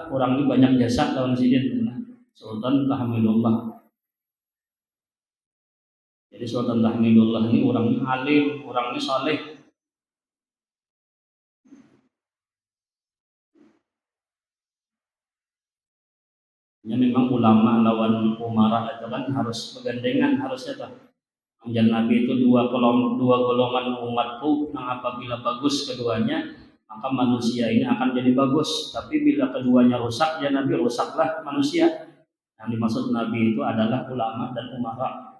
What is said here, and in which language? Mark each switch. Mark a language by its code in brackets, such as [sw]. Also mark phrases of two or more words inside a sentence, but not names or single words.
[bjn] Orang ini banyak jasa lawan sidin. Nah, Sultan Tahmidullah. [id] Jadi Sultan Tahmidullah ini orangnya alim, orangnya saleh. Ya memang ulama lawan umarah itu kan harus bergandengan harusnya tuh. Anjuran Nabi itu dua golongan umatku yang apabila bagus keduanya maka manusia ini akan jadi bagus. Tapi bila keduanya rusak ya Nabi rusaklah manusia. Yang dimaksud Nabi itu adalah ulama dan umarah.